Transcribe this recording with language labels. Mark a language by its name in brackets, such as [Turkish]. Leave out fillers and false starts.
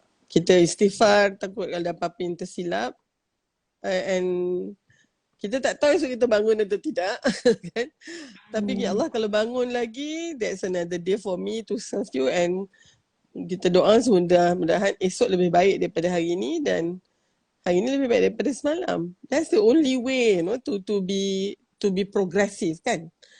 [Malay] Kita istighfar, takut ada apa-apa yang tersilap. And kita tak tahu esok kita bangun atau tidak. Kan? Tapi ya Allah, kalau bangun lagi, [English] that's another day for me to serve you. [Malay] And kita doa mudah-mudahan esok lebih baik daripada hari ini. Dan hari ini lebih baik daripada semalam. [English] That's the only way, you know, to be progressive kan.